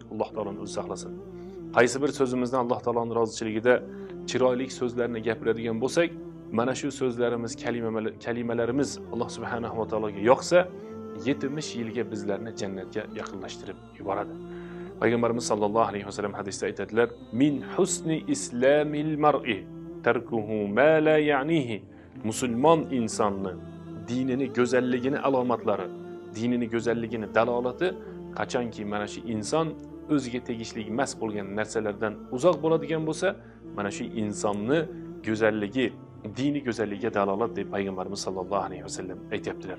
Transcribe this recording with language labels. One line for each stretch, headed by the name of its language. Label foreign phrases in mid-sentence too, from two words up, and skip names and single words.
Uzbek: Alloh taoloning o'zi saqlasin. Qaysi bir so'zimizdan Alloh taoloning rozichiligida chiroyli so'zlarni gapiradigan bo'lsak, mana shu so'zlarimiz, kalimalarimiz Alloh subhanahu va taologa yoqsa, 70 yilga bizlarni jannatga yaqinlashtirib yuboradi. Payg'ambarimiz
Arabic: صلى الله عليه وسلم
Uzbek: hadisda aytadilar:
Arabic: "من حسن إسلام المرء تركه ما لا يعنيه."
Uzbek: Musulmon insonni dinini go'zalligini alomatlari, dinini go'zalligini dalolati qachonki mana shu inson o'ziga tegishli emas bo'lgan narsalardan uzoq bo'ladigan bo'lsa, mana shu insonni go'zalligi, dini go'zalligiga dalolat deb payg'ambarimiz
Arabic: صلى الله عليه وسلم
Uzbek: aytibdilar.